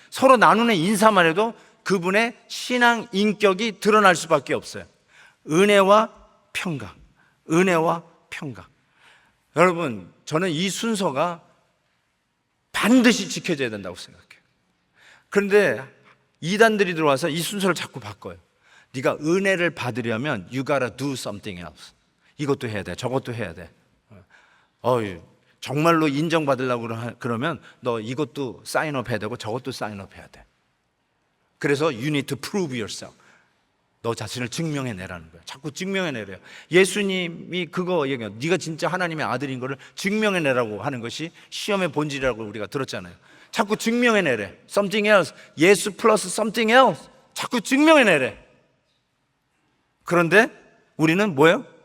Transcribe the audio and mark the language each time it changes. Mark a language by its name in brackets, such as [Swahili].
[Korean] 서로 나누는 인사만 해도 그분의 신앙 인격이 드러날 수밖에 없어요. 은혜와 평강, 은혜와 평강. 여러분, 저는 이 순서가 반드시 지켜져야 된다고 생각해요. 그런데 이단들이 들어와서 이 순서를 자꾸 바꿔요. 네가 은혜를 받으려면 [English] you gotta do something else. [Korean] 이것도 해야 돼, 저것도 해야 돼. 정말로 인정받으려고 그러면 너 이것도 사인업 해야 되고 저것도 사인업 해야 돼. 그래서 [English] you need to prove yourself. [Korean] 너 자신을 증명해내라는 거예요. 자꾸 증명해내래요. 예수님이 그거 얘기해요. 네가 진짜 하나님의 아들인 거를 증명해내라고 하는 것이 시험의 본질이라고 우리가 들었잖아요. 자꾸 증명해내래. [English] Something else. [Korean] 예수 플러스 [English] something else. [Korean] 자꾸 증명해내래. 그런데 우리는 뭐예요?